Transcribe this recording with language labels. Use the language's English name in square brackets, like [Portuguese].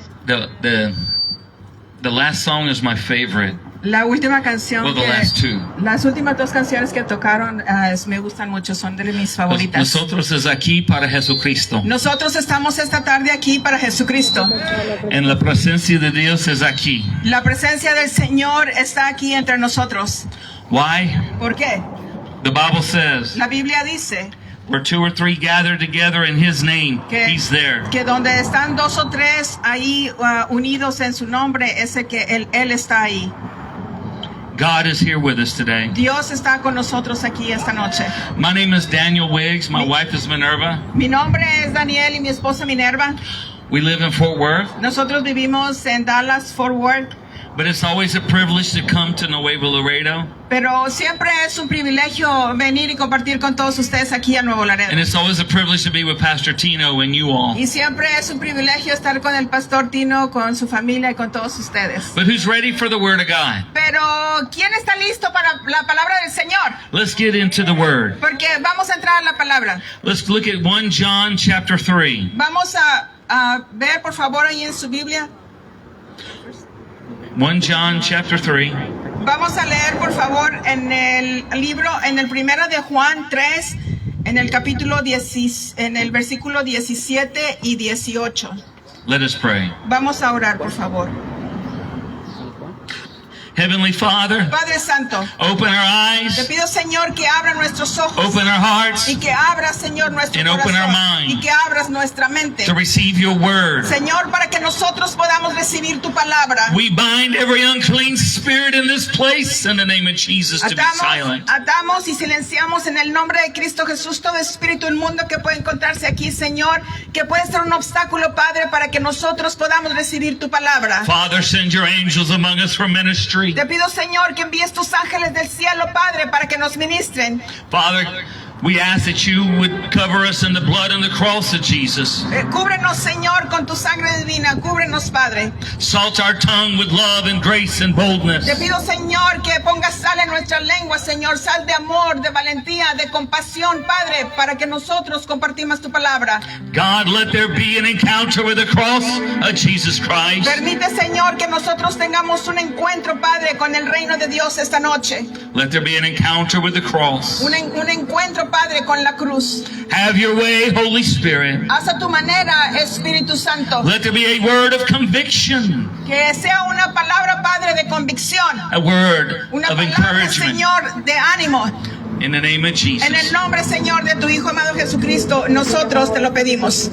[English] The last song is my favorite. [Spanish] La última canción [English] Well, the last two. [Spanish] Las últimas dos canciones que tocaron me gustan mucho, son de mis favoritas. Nosotros es aquí para Jesucristo. Nosotros estamos esta tarde aquí para Jesucristo. En la presencia de Dios es aquí. La presencia del Señor está aquí entre nosotros. [English] Why? [Spanish] ¿Por qué? [English] The Bible says, [Spanish] La Biblia dice [English] where two or three gather together in His name, He's there. [Spanish] que donde están dos o tres ahí unidos en su nombre, ese que él está ahí. [English] God is here with us today. [Spanish] Dios está con nosotros aquí esta noche. [English] My name is Daniel Wiggs. My wife is Minerva. [Spanish] Mi nombre es Daniel y mi esposa Minerva. [English] We live in Fort Worth. [Spanish] Nosotros vivimos en Dallas, Fort Worth. [English] But it's always a privilege to come to Nuevo Laredo. [Spanish] Pero siempre es un privilegio venir y compartir con todos ustedes aquí a Nuevo Laredo. [English] And it's always a privilege to be with Pastor Tino and you all. [Spanish] Y siempre es un privilegio estar con el pastor Tino, con su familia y con todos ustedes. [English] But who's ready for the Word of God? [Spanish] Pero ¿quién está listo para la palabra del Señor? [English] Let's get into the Word. [Spanish] Porque vamos a entrar a la palabra. [English] Let's look at 1 John chapter 3. [Spanish] Vamos a ver por favor ahí en su Biblia. [English] 1 John chapter 3. [Spanish] Vamos a leer por favor en el libro, en el primero de Juan 3, en el capítulo 10, en el versículo 17 y 18. [English] Let us pray. [Spanish] Vamos a orar por favor. [English] Heavenly Father, [Spanish] Padre Santo, [English] open our [Spanish] te [English] eyes, [Spanish] pido Señor que abra nuestros ojos [English] open our hearts [Spanish] y que abra Señor nuestro [English] and open our [Spanish] corazón [English] mind [Spanish] y que abras nuestra mente. [English] to receive your Word. [Spanish] Señor, para que nosotros podamos recibir tu palabra. [English] We bind every unclean spirit in this place in the name of Jesus to be silent. [Spanish] Atamos y silenciamos en el nombre de Cristo Jesús todo espíritu inmundo que puede encontrarse aquí, Señor, que puede ser un obstáculo, Padre, para que nosotros podamos recibir tu palabra. [English] Father, send your angels among us for ministry. [Spanish] Te pido, Señor, que envíes tus ángeles del cielo, Padre, para que nos ministren. [English] Father, we ask that you would cover us in the blood and the cross of Jesus. [Spanish] Cúbrenos, Señor, con tu sangre divina. Cúbrenos, Padre. [English] Salt our tongue with love and grace and boldness. [Spanish] Te pido, Señor, que pongas sal en nuestra lengua, Señor. Sal de amor, de valentía, de compasión, Padre, para que nosotros compartimos tu palabra. [English] God, let there be an encounter with the cross of Jesus Christ. [Spanish] Permite, Señor, que nosotros tengamos un encuentro, Padre, con el reino de Dios esta noche. [English] Let there be an encounter with the cross. [Spanish] Un encuentro, Padre, con la cruz. [English] Have your way, Holy Spirit. [Spanish] Haz a tu manera, Espíritu Santo. [English] Let there be a word of conviction, [Spanish] Que sea una palabra, Padre, de convicción. [English] a word [Spanish] Una [English] of [Spanish] palabra, [English] encouragement. [Spanish] Señor, de ánimo. [English] In the name of Jesus. [Spanish] En el nombre, Señor, de tu Hijo amado Jesucristo, nosotros te lo pedimos.